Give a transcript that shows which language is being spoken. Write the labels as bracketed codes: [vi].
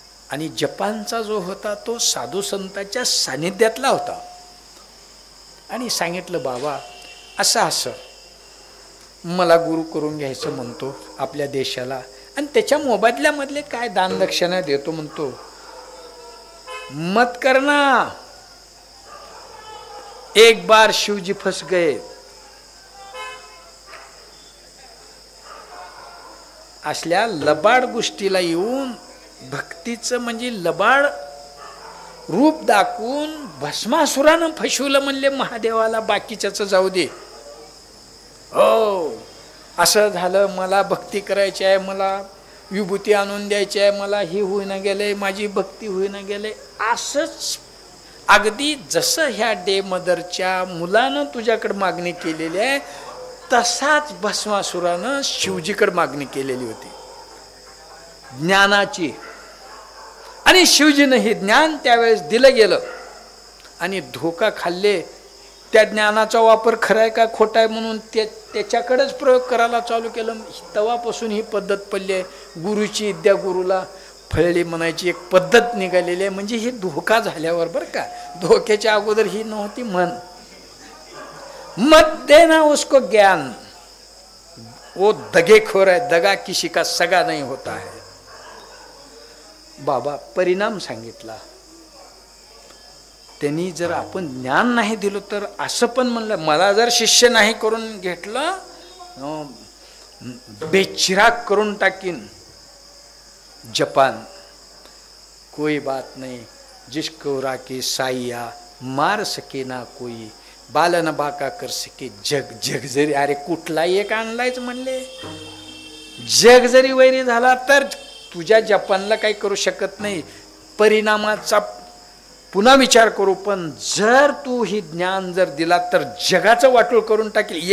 [mr] आणि जपानचा जो होता तो साधू संतांच्या सानिध्यातला होता. आणि सांगितलं, बाबा असं असं मला गुरु करून घ्यायचं म्हणतो आपल्या देशाला, आणि त्याच्या मोबदल्यामधले काय दानदक्षिणा देतो म्हणतो. [hi] मत करना, एक बार शिवजी फंस गए. [mr] असल्या लबाड गोष्टीला येऊन भक्तीचं म्हणजे लबाड रूप दाखवून भस्मासुरानं फसवलं म्हणले महादेवाला. बाकीच्याच जाऊ दे, हो असं झालं, मला भक्ती करायची आहे, मला विभूती आणून द्यायची आहे, मला ही होईना गेले, माझी भक्ती होईना गेले. असंच अगदी जसं ह्या डे मदरच्या मुलानं तुझ्याकडे मागणी केलेली आहे तसाच भस्मासुरानं शिवजीकडे मागणी केलेली होती ज्ञानाची. आणि शिवजीनं हे ज्ञान त्यावेळेस दिलं गेलं आणि धोका खाल्ले. त्या ज्ञानाचा वापर खरा आहे का खोटा आहे म्हणून त्याच्याकडेच प्रयोग करायला चालू केलं. तेव्हापासून ही पद्धत पडली आहे. गुरुची विद्या गुरुला फळली म्हणायची एक पद्धत निघालेली आहे. म्हणजे ही धोका झाल्यावर बरं का, धोक्याच्या अगोदर ही नव्हती म्हण. [hi] मत देना उसको ज्ञान, वो दगेखोर है, दगा किसी का सगा नहीं होता है. [mr] बाबा परिणाम सांगितला. त्यांनी जर आपण ज्ञान नाही दिलं तर असं पण म्हणलं, मला जर शिष्य नाही करून घेतलं बेचिराग करून टाकीन जपान. [hi] कोई बात नहीं, जिसको राके साईया मार सके ना कोई, बालन बाका कर सके जग. [mr] जग जरी, अरे कुठलाही एक आणलायच म्हणले, जग जरी वैरी झाला तर तुझ्या जपानला काही करू शकत नाही. परिणामाचा पुन्हा विचार करू, पण जर तू ही ज्ञान जर दिला तर जगाचं वाटोळ करून टाकेल.